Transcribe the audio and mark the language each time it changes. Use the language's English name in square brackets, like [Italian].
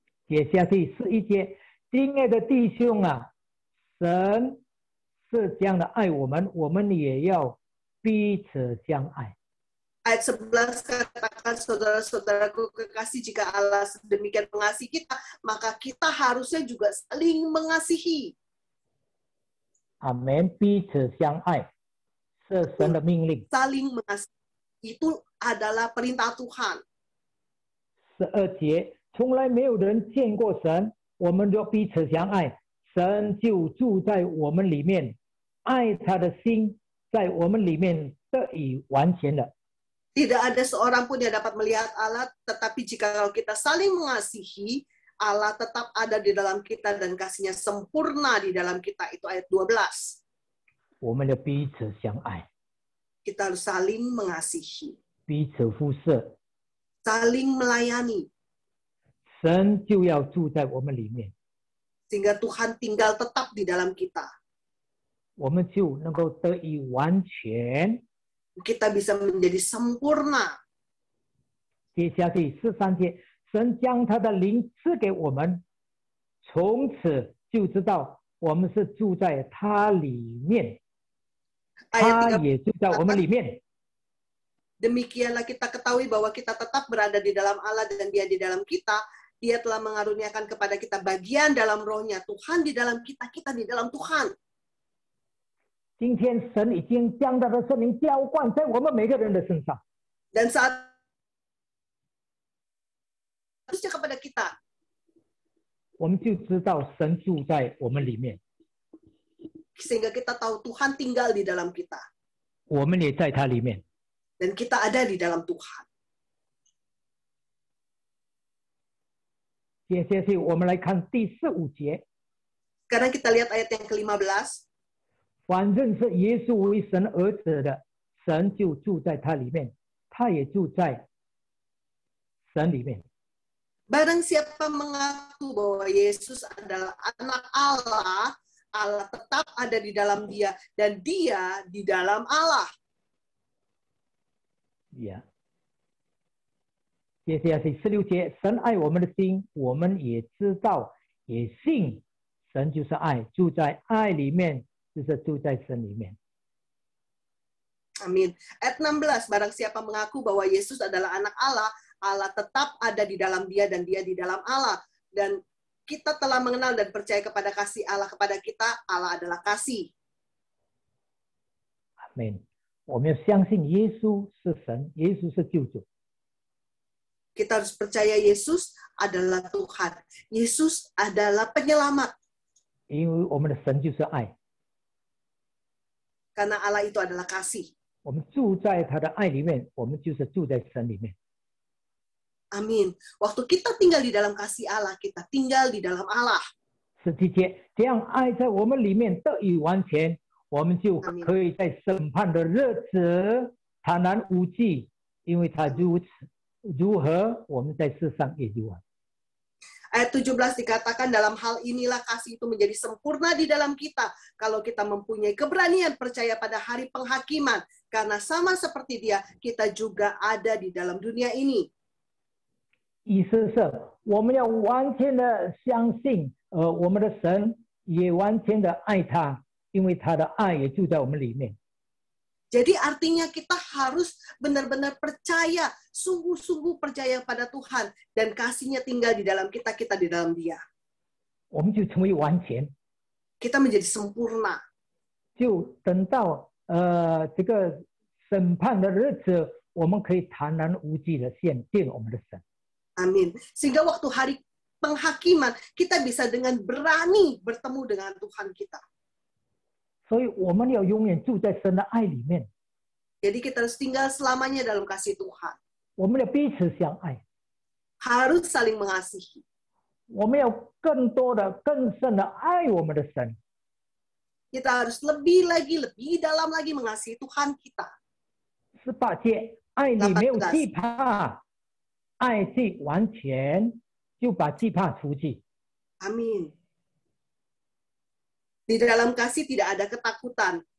[Chinese] 接下去11节，亲爱的弟兄啊，神是这样的爱我们，我们也要彼此相爱。 [Indonesian] Ayat 11 katakan, saudara-saudaraku kekasih, jika Allah sedemikian mengasihi kita, maka kita harusnya juga saling mengasihi. [Chinese] 阿门，彼此相爱是神的命令。 [Indonesian] Saling mengasihi itu adalah perintah Tuhan. [Chinese] 12节，从来没有人见过神，我们就彼此相爱，神就住在我们里面，爱他的心在我们里面得以完全了。 [Indonesian] Tidak ada seorang pun yang dapat melihat Allah, tetapi jika kita saling mengasihi, Allah tetap ada di dalam kita dan kasihnya sempurna di dalam kita. Itu ayat 12. [Chinese] 我们要彼此相爱， [Indonesian] Kita harus saling mengasihi, [Chinese] 彼此互射， [Indonesian] saling melayani, [Chinese] 神就要住在我们里面， [Indonesian] sehingga Tuhan tinggal tetap di dalam kita. [Chinese] 我们就能够得以完全。 [Indonesian] Kita bisa menjadi sempurna. [Chinese] 接下去13节，神将他的灵赐给我们，从此就知道我们是住在他里面， [Indonesian] Ayat [Chinese] 他 30, 也住在我们里面。 [Indonesian] demikianlah kita ketahui bahwa kita tetap berada di dalam Allah dan Dia di dalam kita. Dia telah mengaruniakan kepada kita bagian dalam rohnya. Tuhan di dalam kita, kita di dalam Tuhan. [Chinese] 今天神已经将他的圣灵浇灌在我们每个人的身上， [Indonesian] Dan saat harusnya kepada kita, [Chinese] 我们就知道神住在我们里面， [Indonesian] sehingga kita tahu Tuhan tinggal di dalam kita. [Chinese] 我们也在他里面。 [Indonesian] Dan kita ada di dalam Tuhan. [Chinese] 接下去我们来看第15节， [Indonesian] Sekarang kita lihat ayat yang ke-15. [Chinese] 反正是耶稣为神儿子的，神就住在他里面，他也住在神里面。 [Indonesian] Barang siapa mengaku bahwa Yesus adalah anak Allah, Allah tetap ada di dalam dia, dan dia di dalam Allah. [Chinese] 呀，接下去16节，神爱我们的心，我们也知道，也信，神就是爱，住在爱里面，就是住在神里面。 [Indonesian] Amin. Ayat 16, barang siapa mengaku bahwa Yesus adalah anak Allah, Allah tetap ada di dalam dia dan dia di dalam Allah. Dan kita telah mengenal dan percaya kepada kasih Allah kepada kita, Allah adalah kasih. [Chinese] 阿门。我们要相信耶稣是神，耶稣是救主。 [Indonesian] Kita harus percaya Yesus adalah Tuhan. Yesus adalah penyelamat. [Chinese] 因为我们的神就是爱， [Indonesian] Karena Allah itu adalah kasih. [Chinese] 我们住在他的爱里面，我们就是住在神里面。 [Indonesian] Amin. Waktu kita tinggal di dalam kasih Allah, kita tinggal di dalam Allah. [Chinese] 17节，这样爱在我们里面得以完全，我们就可以在审判的日子坦然无惧，因为他如何，我们在世上也如何。 [Indonesian] Ayat 17 dikatakan dalam hal inilah kasih itu menjadi sempurna di dalam kita. Kalau kita mempunyai keberanian percaya pada hari penghakiman. Karena sama seperti dia, kita juga ada di dalam dunia ini. [Chinese] 意思是我们要完全的相信，我们的神也完全的爱他，因为他的爱也住在我们里面。 [Indonesian] Jadi artinya kita harus benar-benar percaya, sungguh-sungguh percaya pada Tuhan. Dan kasihnya tinggal di dalam kita, kita di dalam dia. [Chinese] 我们就成为完全， [Indonesian] Kita menjadi sempurna. [Chinese] 就等到这个审判的日子，我们可以坦然无惧的见我们的神。 [Indonesian] Amin. Sehingga waktu hari penghakiman, kita bisa dengan berani bertemu dengan Tuhan kita. [Chinese] 所以我们要永远住在神的爱里面， [Indonesian] Jadi kita harus tinggal selamanya dalam kasih Tuhan. [Chinese] 我们要彼此相爱， [Indonesian] Harus saling mengasihi. [Chinese] 我们要更多的、更深的爱我们的神。 [Indonesian] Kita harus lebih lagi, lebih dalam lagi mengasihi Tuhan kita. [Chinese] 18节，爱里没有 [Indonesian] 18 [Chinese] 惧怕，爱既完全，就把惧怕除去。 [Indonesian] Amin. Di dalam kasih tidak ada ketakutan.